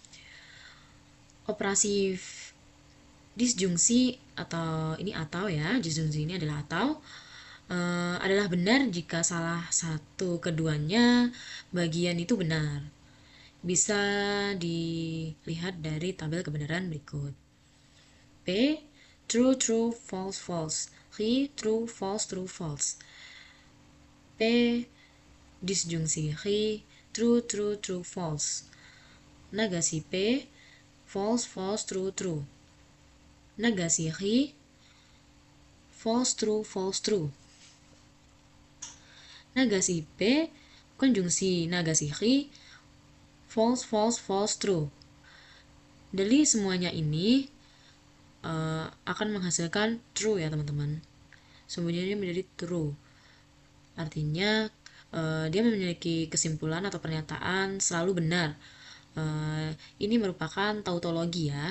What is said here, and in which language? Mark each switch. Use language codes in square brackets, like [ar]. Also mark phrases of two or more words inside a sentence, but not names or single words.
[id] Operasi disjungsi atau ya, disjungsi ini adalah adalah benar jika salah satu keduanya bagian itu benar. Bisa dilihat dari tabel kebenaran berikut. [en] P true true false false, Q true false true false. P disjungsi Q true true true false. Nagasi P false false true true. Nagasi Q false true false true. Nagasi P konjungsi nagasi Q false false false true. [id] Dari semuanya ini akan menghasilkan true ya teman-teman. Semuanya menjadi true. Artinya dia memiliki kesimpulan atau pernyataan selalu benar. Ini merupakan tautologi ya.